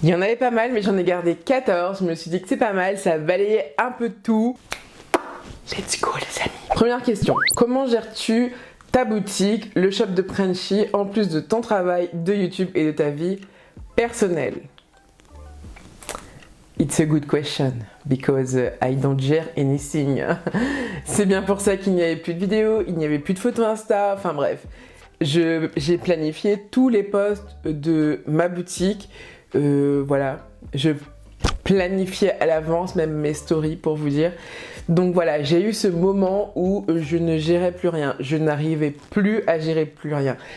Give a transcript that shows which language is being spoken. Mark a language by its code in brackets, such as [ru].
[fr] Il y en avait pas mal, mais j'en ai gardé 14. Je me suis dit que c'est pas mal, ça balayait un peu tout. [en] Let's go [fr] les amis. Première question, comment gères-tu ta boutique, le shop de Frenchy, en plus de ton travail, de YouTube et de ta vie personnelle? [en] It's a good question, because I don't share anything. [fr] C'est bien pour ça qu'il n'y avait plus de vidéos, il n'y avait plus de photos Insta, enfin bref. J'ai planifié tous les posts de ma boutique, voilà. Je planifiais à l'avance même mes stories pour vous dire. Donc voilà, j'ai eu ce moment où je ne gérais plus rien, je n'arrivais plus à gérer plus rien.